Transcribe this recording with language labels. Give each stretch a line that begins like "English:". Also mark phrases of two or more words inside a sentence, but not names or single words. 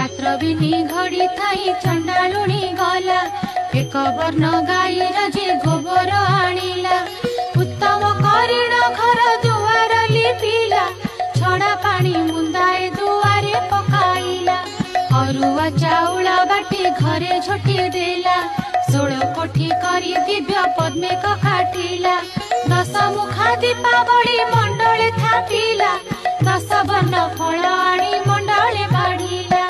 Odia: ବିନି ଘଡ଼ି ଥାଇ ଚଣ୍ଡାଳୁଣୀ ଗଲା ଏକ ବର୍ଣ୍ଣ ଗାଈର ଯେ ଗୋବର ଆଣିଲା ଉତ୍ତମ କରିଣ ଘର ଦୁଆର ଲିପିଲା ଛଡ଼ା ପାଣି ମୁନ୍ଦାଏ ଦୁଆରେ ପକାଇଲା ଅରୁଆ ଚାଉଳ ବାଟି ଘରେ ଝୋଟି ଦେଲା 16 କୋଠି କରି ଦିବ୍ୟ ପଦ୍ମେ କାଟିଲା 10 ମୁଖା ଦୀପାବଳୀ ମଣ୍ଡଳେ ଥାପିଲା 10 ବର୍ଣ୍ଣ ଫଳ ଆଣି ମଣ୍ଡଳେ ବାଢ଼ି